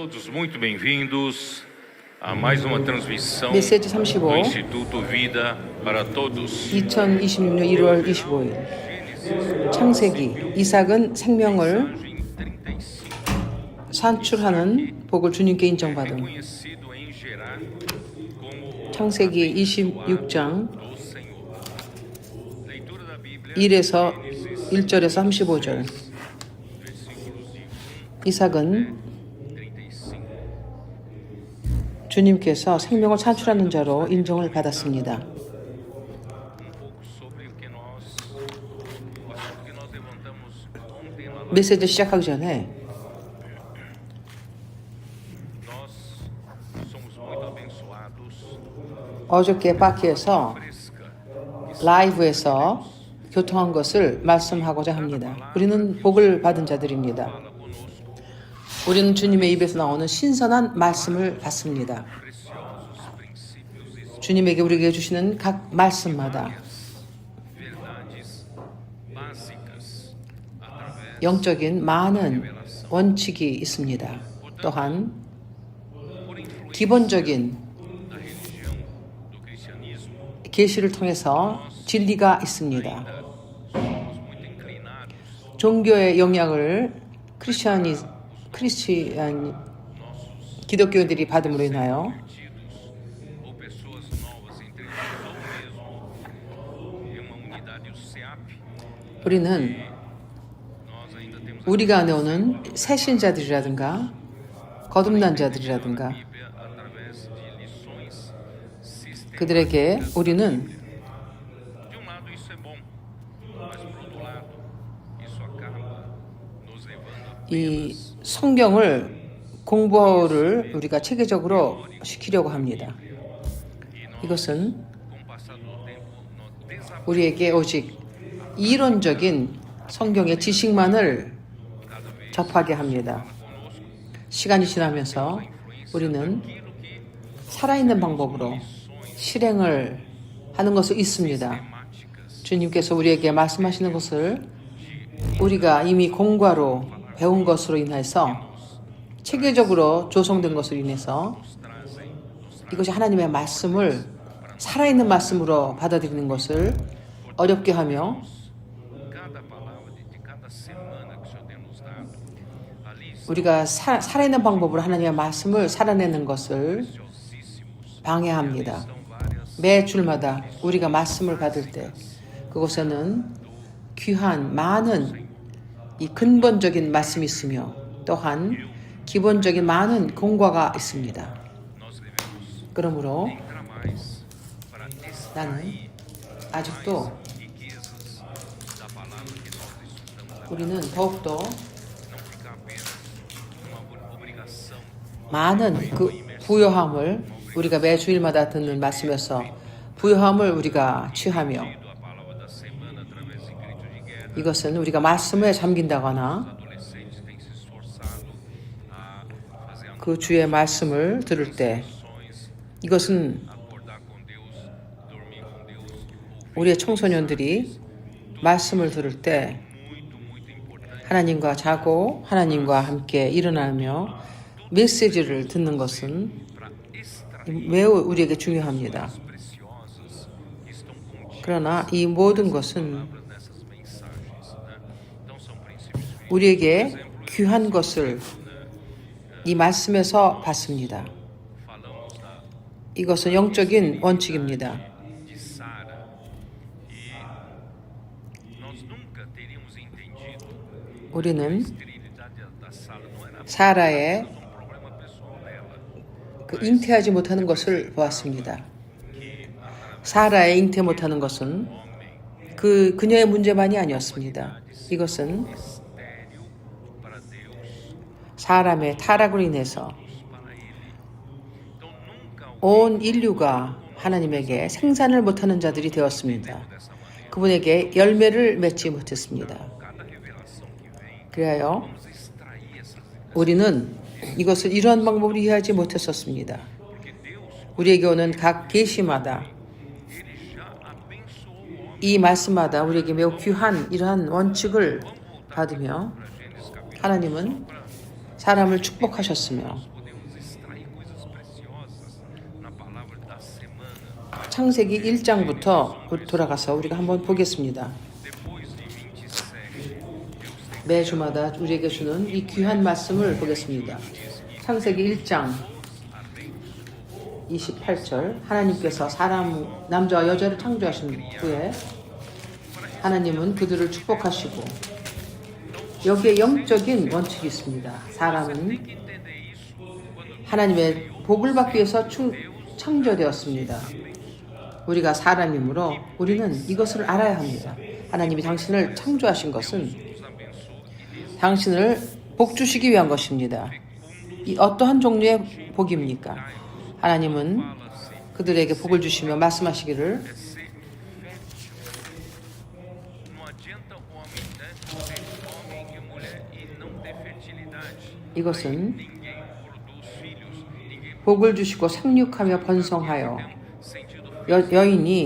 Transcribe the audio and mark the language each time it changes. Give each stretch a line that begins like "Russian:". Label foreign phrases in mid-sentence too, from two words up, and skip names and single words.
Portuguese: muito bem-vindos a mais uma transmissão
Korean: 메시지
Portuguese: do 35 Instituto Vida para Todos.
Korean: 2026년 1월 25일 창세기 이삭은 생명을 산출하는 복을 주님께 인정받음.
Portuguese: Conhecido em Gerar como
Korean: 창세기 26장
Portuguese: do Senhor. Leitura da Bíblia,
Korean: 1에서 1절에서 35절.
Portuguese: versículos de
Korean: 이삭은
Portuguese: 35.
Korean: 주님께서 생명을 산출하는 자로 인정을 받았습니다.
Portuguese: pouco sobre o que o assunto que nós levantamos ontem lá.
Korean: 메시지 시작하기 전에
Portuguese: Nós somos muito abençoados.
Korean: 어저께 바퀴에서
Portuguese: Fresca.
Korean: 라이브에서 교통한 것을 말씀하고자 합니다. 우리는 복을 받은 자들입니다.
Portuguese: Fala conosco
Korean: 우리는 주님의 입에서 나오는 신선한 말씀을 받습니다.
Portuguese: preciosos princípios e
Korean: 주님에게 우리에게 주시는 각 말씀마다
Portuguese: verdades básicas através
Korean: 영적인 많은 원칙이 있습니다. 또한
Portuguese: por influência
Korean: 기본적인
Portuguese: da religião do cristianismo.
Korean: 계시를 통해서 진리가 있습니다.
Portuguese: Somos muito inclinados
Korean: 종교의 영향을 기독교인들이 받음으로 인하여
Portuguese: perdidos ou pessoas novas entre nós ou mesmo em uma unidade o SEAP.
Korean: 우리는
Portuguese: Nós ainda temos
Korean: 우리가 안에 오는 새신자들이라든가 거듭난 자들이라든가
Portuguese: a Bíblia através de lições sistemáticas.
Korean: 그들에게 우리는
Portuguese: De lado isso é bom, mas por outro lado isso acaba nos levando
Korean: 이 성경을 공부를 우리가 체계적으로 시키려고 합니다. 이것은
Portuguese: com o passar do tempo nós desaprendemos
Korean: 우리에게 오직 이론적인 성경의 지식만을 접하게 합니다. 시간이 지나면서 우리는 살아있는 방법으로 실행을 하는 것이 있습니다. 주님께서 우리에게 말씀하시는 것을 우리가 이미 공과로 배운 것으로 인해서 체계적으로 조성된 것으로 인해서 이것이 하나님의 말씀을 살아있는 말씀으로 받아들이는 것을 어렵게 하며
Portuguese: cada palavra de cada semana que o Senhor tem nos dado. Ali
Korean: 우리가 살아있는 방법으로 하나님의 말씀을 살아내는 것을
Portuguese: preciosíssimos.
Korean: 방해합니다.
Portuguese: São várias
Korean: 매 줄마다 우리가 말씀을 받을 때 그곳에는 귀한 많은 이 근본적인 말씀이 있으며 또한 기본적인 많은 공과가 있습니다.
Portuguese: nós devemos
Korean: 그러므로
Portuguese: entrar mais para
Korean: 나는
Portuguese: extrair
Korean: 아직도
Portuguese: riquezas da palavra que nós estudamos agora.
Korean: 우리는 더욱더
Portuguese: Não ficar apenas uma obrigação
Korean: 많은 그 부요함을 우리가 매 주일마다 듣는 말씀에서 부요함을 우리가 취하며
Portuguese: a palavra da semana através de gritos de guerra.
Korean: 이것은 우리가 말씀에 잠긴다거나
Portuguese: Adolescentes têm se esforçado a fazer a
Korean: 그 주의 말씀을 들을 때
Portuguese: ações,
Korean: 이것은
Portuguese: acordar com Deus, dormir com Deus.
Korean: 우리의 청소년들이 말씀을 들을 때
Portuguese: Muito importante.
Korean: 하나님과 자고 하나님과 함께 일어나며 메시지를 듣는 것은
Portuguese: Para extrair
Korean: 매우 우리에게 중요합니다.
Portuguese: preciosas que estão contidas
Korean: 그러나 이 모든 것은
Portuguese: nessas mensagens, né? Então são princípios bíblicos.
Korean: 우리에게 귀한 것을 이 말씀에서 받습니다.
Portuguese: Falamos
Korean: 이것은 영적인 원칙입니다.
Portuguese: de Sara e nós nunca teríamos entendido
Korean: 우리는
Portuguese: a esterilidade da Sara não era
Korean: 사라의
Portuguese: um problema pessoal dela.
Korean: 그 잉태하지 못하는 것을 보았습니다. 사라의 잉태 못하는 것은 그녀의 문제만이 아니었습니다. 이것은
Portuguese: Estéril para Deus,
Korean: 사람의 타락으로 인해서
Portuguese: para ele. Então nunca
Korean: 온 인류가 하나님에게 생산을 못하는 자들이 되었습니다.
Portuguese: dessa maneira.
Korean: 그분에게 열매를 맺지 못했습니다.
Portuguese: Cada revelação que vem,
Korean: 그래요
Portuguese: vamos extrair essas
Korean: 우리는 이것을 이러한 방법으로 이해하지 못했었습니다.
Portuguese: porque Deus
Korean: 우리에게 오는 각 계시마다
Portuguese: ele já abençoou o homem.
Korean: 이 말씀마다 우리에게 매우 귀한 이러한 원칙을 받으며
Portuguese: Para Gênesis capítulo
Korean: 하나님은 사람을 축복하셨으며
Portuguese: podemos
Korean: 창세기 1장부터 돌아가서 우리가 한번 보겠습니다.
Portuguese: Depois de 27, Deus
Korean: 매주마다 우리에게 주는 이 귀한 말씀을 보겠습니다. 창세기 1장 28절 하나님께서 사람 남자와 여자를 창조하신 후에 하나님은 그들을 축복하시고 여기에 영적인 원칙이 있습니다. 사람은
Portuguese: tem que entender isso quando
Korean: 하나님의 복을 받기 위해서 창조되었습니다. 우리가 사람이므로 우리는 이것을 알아야 합니다. 하나님이 당신을 창조하신 것은
Portuguese: nos abençoa
Korean: 당신을 복 주시기 위한 것입니다. 이 어떠한 종류의 복입니까? 하나님은 그들에게 복을 주시며 말씀하시기를
Portuguese: é ser fértil. Não adianta o homem ser homem e mulher e não ter fertilidade.
Korean: 이것은
Portuguese: Ninguém produz filhos, ninguém
Korean: 복을 주시고 생육하며 번성하여
Portuguese: tem um sentido
Korean: 여인이